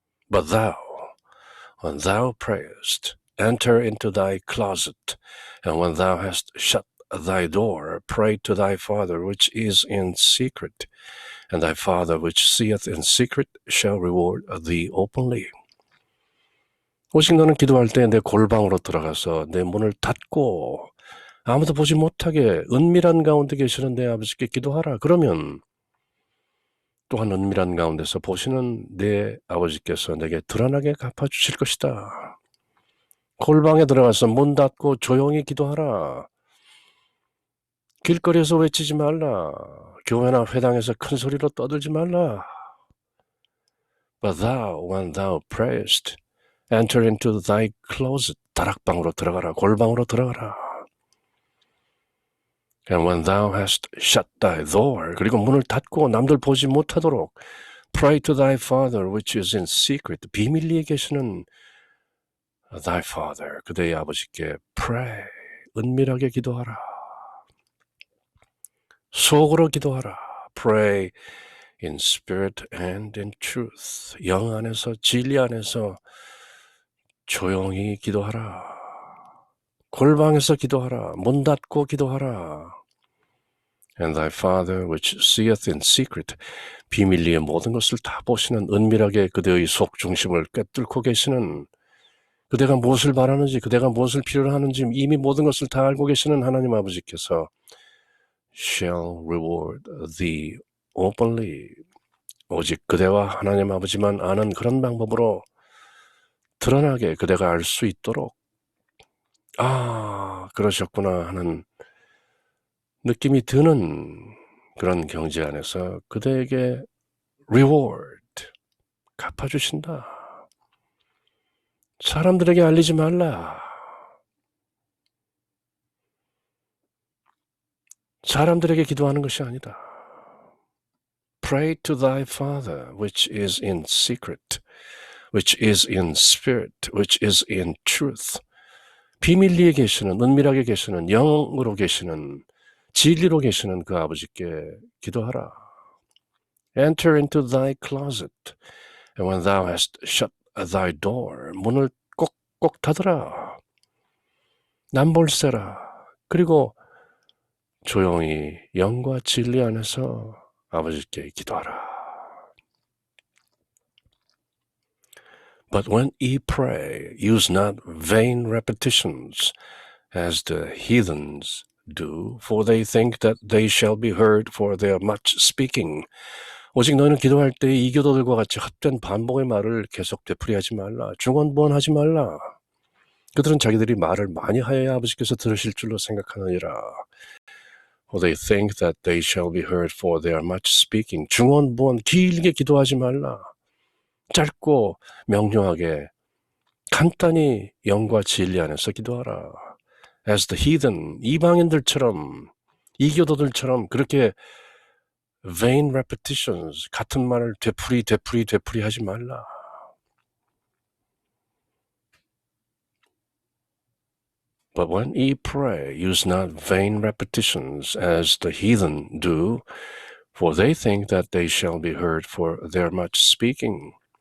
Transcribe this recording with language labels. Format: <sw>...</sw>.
<en>But thou, when thou prayest, enter into thy closet, and when thou hast shut thy door, pray to thy Father which is in secret, and thy Father which seeth in secret shall reward thee openly.</en> <ko>오직 너는 기도할 때 내 골방으로 들어가서 내 문을 닫고 아무도 보지 못하게 은밀한 가운데 계시는 내 아버지께 기도하라. 그러면 또한 은밀한 가운데서 보시는 내 아버지께서 내게 드러나게 갚아주실 것이다. 골방에 들어가서 문 닫고 조용히 기도하라. 길거리에서 외치지 말라. 교회나 회당에서 큰 소리로 떠들지 말라.</ko> <en>But thou, when thou prayest, enter into thy closet.</en> <ko>다락방으로 들어가라. 골방으로 들어가라.</ko> <en>And when thou hast shut thy door,</en> <ko>그리고 문을 닫고 남들 보지 못하도록</ko> <en>pray to thy Father which is in secret.</en> <ko>비밀리에 계시는</ko> <en>thy Father,</en> <ko>그대의 아버지께 pray, 은밀하게 기도하라. 속으로 기도하라.</ko> <en>Pray in spirit and in truth.</en> <ko>영 안에서, 진리 안에서 조용히 기도하라. 골방에서 기도하라. 문 닫고 기도하라.</ko> <en>And thy Father which seeth in secret,</en> <ko>비밀리에 모든 것을 다 보시는, 은밀하게 그대의 속중심을 꿰뚫고 계시는, 그대가 무엇을 바라는지, 그대가 무엇을 필요로 하는지 이미 모든 것을 다 알고 계시는 하나님 아버지께서</ko> <en>shall reward thee openly.</en> <ko>오직 그대와 하나님 아버지만 아는 그런 방법으로 드러나게 그대가 알 수 있도록, 아, 그러셨구나 하는 느낌이 드는 그런 경지 안에서 그대에게 reward, 갚아주신다. 사람들에게 알리지 말라. 사람들에게 기도하는 것이 아니다.</ko> <en>Pray to thy Father which is in secret, which is in spirit, which is in truth.</en> <ko>비밀리에 계시는, 은밀하게 계시는, 영으로 계시는, 진리로 계시는 그 아버지께 기도하라.</ko> <en>Enter into thy closet, and when thou hast shut thy door,</en> <ko>문을 꼭꼭 닫으라. 남볼세라. 그리고 조용히 영과 진리 안에서 아버지께 기도하라.</ko> <en>But when ye pray, use not vain repetitions, as the heathens do, for they think that they shall be heard for their much speaking.</en> <ko>오직 너희는 기도할 때 이교도들과 같이 헛된 반복의 말을 계속 되풀이하지 말라. 중언부언하지 말라. 그들은 자기들이 말을 많이 하여야 아버지께서 들으실 줄로 생각하느니라.</ko> <en>For they think that they shall be heard for their much speaking.</en> <ko>중언부언 길게 기도하지 말라. 짧고 명료하게 간단히 영과 진리 안에서 기도하라.</ko> <en>As the heathen,</en> <ko>이방인들처럼 이교도들처럼 그렇게</ko> <en>vain repetitions,</en> <ko>같은 말을 되풀이 하지 말라.</ko> <en>But when ye pray, use not vain repetitions as the heathen do, for they think that they shall be heard for their much speaking.</en>